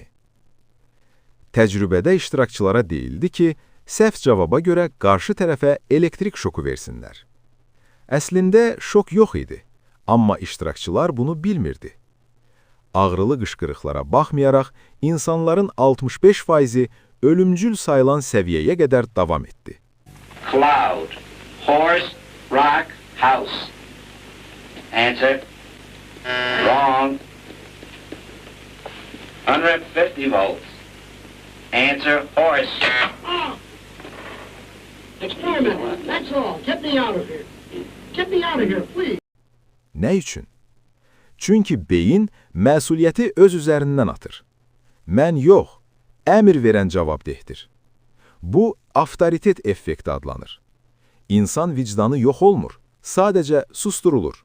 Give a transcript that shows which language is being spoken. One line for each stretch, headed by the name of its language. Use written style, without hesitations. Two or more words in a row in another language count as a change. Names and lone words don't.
Azerbaijani: Təcrübədə iştirakçılara deyildi ki, səhv cavaba görə qarşı tərəfə elektrik şoku versinlər. Əslində şok yox idi, amma iştirakçılar bunu bilmirdi. Ağrılı qışqırıqlara baxmayaraq, insanların 65%-i ölümcül sayılan səviyyəyə qədər davam etdi.
English: Cloud, horse, rock, house. Answer. Wrong. 150 volts. Answer, horse. Experiment, that's all. Get me out of here. Get me out of here, please.
Azerbaijani: Nə üçün? Çünki beyin məsuliyyəti öz üzərindən atır. Mən yox, əmr verən cavabdehdir. Bu, avtoritet effekti adlanır. İnsan vicdanı yox olmur, sadəcə susturulur.